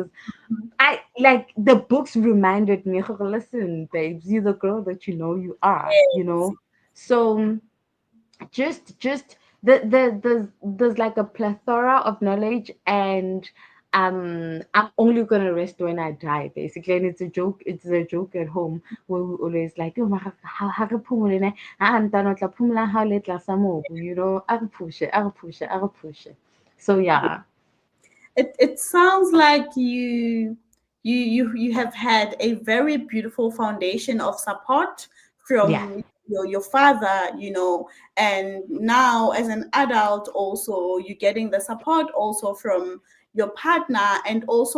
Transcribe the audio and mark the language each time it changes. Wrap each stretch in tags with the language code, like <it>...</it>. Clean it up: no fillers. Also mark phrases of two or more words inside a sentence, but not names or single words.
<en>I like the books reminded me, listen, babes, you're the girl that you are. So just there's like a plethora of knowledge, and I'm only gonna rest when I die, basically. And it's a joke at home where we always like,</en> <st>"Yo, mara, ha re phomole ne, ha ntano tla phomola ha o le tlasa mobu," a re pushe, a re pushe, a re pushe.</st> <en>So yeah. It sounds like you have had a very beautiful foundation of support Yeah. from your father, and now as an adult also you're getting the support also from your partner, and also</en>